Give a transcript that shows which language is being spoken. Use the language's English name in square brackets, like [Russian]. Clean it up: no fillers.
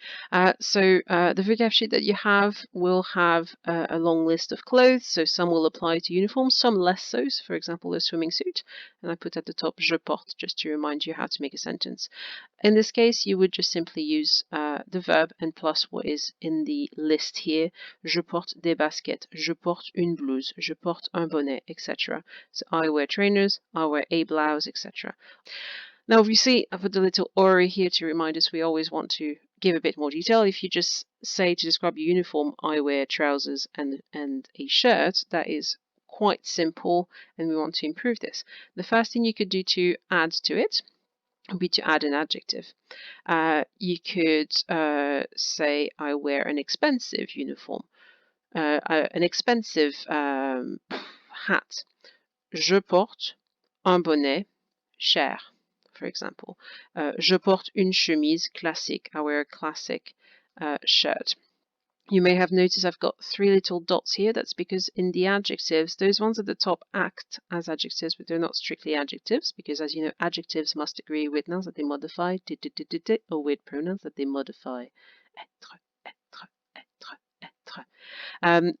[English] The vocab sheet that you have will have a long list of clothes, so some will apply to uniforms, some less so. So for example, a swimming suit, and I put at the top [French] je porte [English] just to remind you how to make a sentence. In this case, you would just simply use the verb and plus what is in the list here. [French] Je porte des baskets, je porte une blouse, je porte un bonnet, etc. [English] So I wear trainers, I wear a blouse, etc. Now, obviously, I put the little or here to remind us we always want to give a bit more detail. If you just say to describe your uniform, I wear trousers and a shirt, that is quite simple, and we want to improve this. The first thing you could do to add to it would be to add an adjective. You could say, I wear an expensive uniform, an expensive hat. [French] Je porte un bonnet cher. [English] For example, [French] je porte une chemise classique. [English] I wear a classic shirt. You may have noticed I've got 3 little dots here. That's because in the adjectives, those ones at the top act as adjectives, but they're not strictly adjectives, because as you know, adjectives must agree with nouns that they modify, or with pronouns that they modify. [French] Être, être, être, être.